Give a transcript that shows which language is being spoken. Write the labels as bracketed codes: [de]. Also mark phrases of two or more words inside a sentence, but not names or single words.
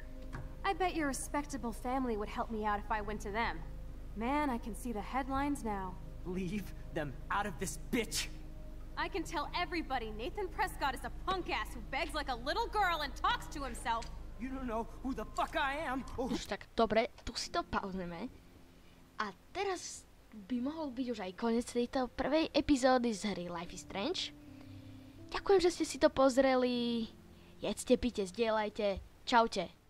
[en] I bet your respectable family would help me out if I went to them. Man, I can see the headlines now. Leave them out of this, bitch! I can tell everybody Nathan Prescott is a punk ass who begs like a little girl and talks to himself. You don't know who the fuck I am. Oh. [sk] Už tak, dobre, tu si to pauzneme. A teraz by mohol byť už aj koniec tejto prvej epizódy z hry Life is Strange. Ďakujem, že ste si to pozreli. Jedzte, pite, zdieľajte. Čaute.